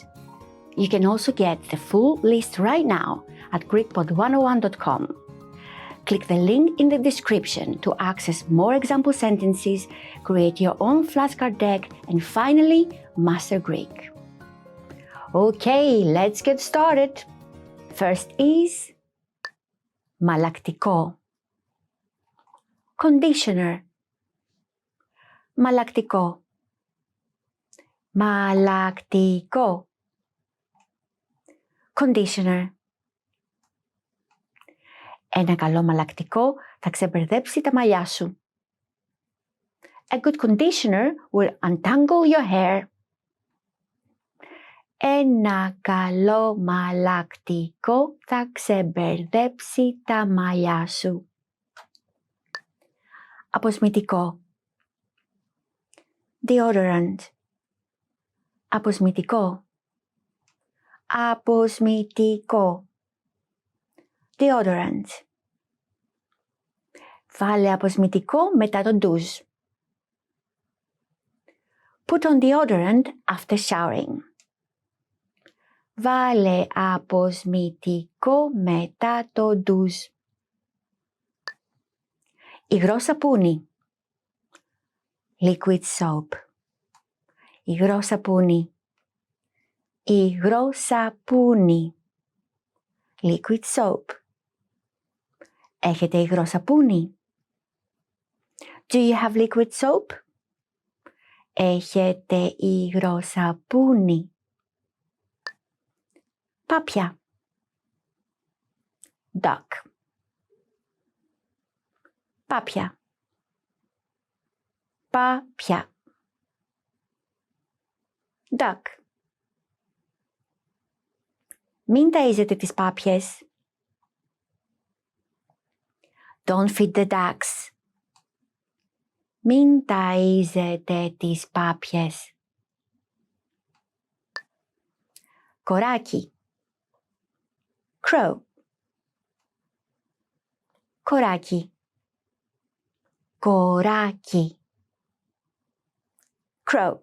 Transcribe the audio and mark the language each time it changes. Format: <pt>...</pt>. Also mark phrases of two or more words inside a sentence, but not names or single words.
<en>You can also get the full list right now at GreekPod101.com. Click the link in the description to access more example sentences, create your own flashcard deck, and finally, master Greek. Okay, let's get started. First is μαλλακτικό, conditioner.</en> <el>Μαλλακτικό, μαλλακτικό, conditioner. Ένα καλό μαλλακτικό θα ξεμπερδέψει τα μαλλιά σου.</el> <en>A good conditioner will untangle your hair.</en> <el>Ένα καλό μαλλακτικό θα ξεμπερδέψει τα μαλλιά σου. Αποσμητικό. Deodorant. Αποσμητικό. Αποσμητικό.</el> <en>Deodorant.</en> <el>Βάλε αποσμητικό μετά το ντουζ.</el> <en>Put on deodorant after showering.</en> <el>Βάλε αποσμητικό μετά το ντουζ. Υγρό σαπούνι.</el> <en>Liquid soap.</en> <el>Υγρό σαπούνι. Υγρό σαπούνι.</el> <en>Liquid soap.</en> <el>Έχετε υγρό σαπούνι?</el> <en>Do you have liquid soap?</en> <el>Έχετε υγρό σαπούνι? Πάπια. Duck. Πάπια. Πάπια. Duck. Μην ταΐζετε τις πάπιες.</el> <en>Don't feed the ducks.</en> <el>Μην ταΐζετε τις πάπιες. Κοράκι. Crow. Κοράκι. Κοράκι. Crow.</el>